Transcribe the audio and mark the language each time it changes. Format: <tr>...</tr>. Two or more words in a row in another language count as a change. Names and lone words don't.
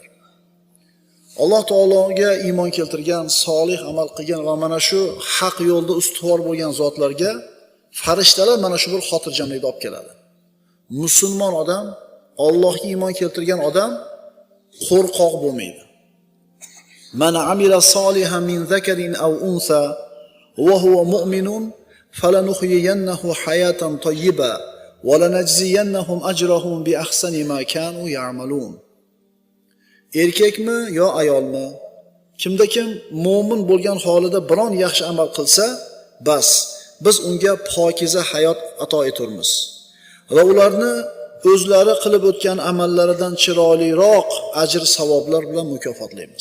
<uz>Alloh taologa iymon keltirgan, solih amal qilgan va mana shu haq yo'lda ustuvor bo'lgan zotlarga farishtalar mana shu bir xotirjamlikni olib keladi. Musulmon odam, Allohga iymon keltirgan odam qo'rqoq bo'lmaydi.</uz> <ar>من عمل صالحا من ذكر أو أنثى وهو مؤمن فلنحيينه حياة طيبة ولنجزينهم أجرهم بأحسن ما كانوا يعملون.</ar> <uz>Erkakmi yo ayolmi, kimda kim mo'min bo'lgan holida biron yaxshi amal qilsa, bas, biz unga pokiza hayot ato etamiz va ularni o'zlari qilib o'tgan amallaridan chiroyliroq ajr savoblar bilan mukofotlaymiz.</uz>